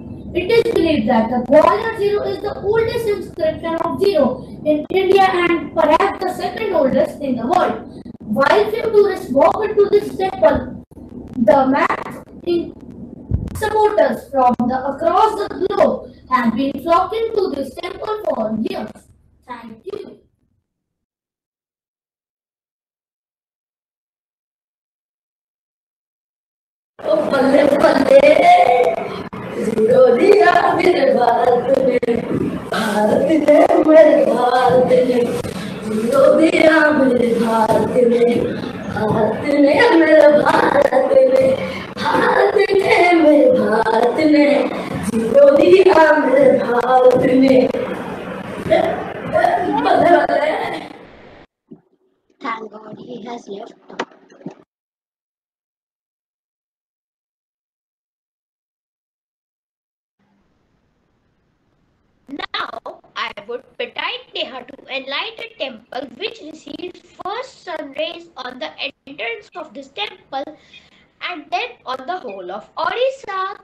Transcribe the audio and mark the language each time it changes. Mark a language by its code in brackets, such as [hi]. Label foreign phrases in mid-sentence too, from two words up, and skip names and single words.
[en] It is believed that the Gwalior zero is the oldest inscription of zero in India and perhaps the second oldest in the world. While few tourists walk into this temple, the math supporters from across the globe have been flocking to this temple for years. Thank you. [hi] बल्ले बल्ले जीरो दिया मेरे भारत ने मेरे भारत ने जीरो दिया मेरे भारत ने मेरे भारत ने मेरे भारत ने जीरो दिया मेरे भारत ने बल्ले बल्ले. [en] Thank God he has left now. Now, I would petition Neha to enlighten the temple which receives first sun rays on the entrance of this temple and then on the whole of Odisha.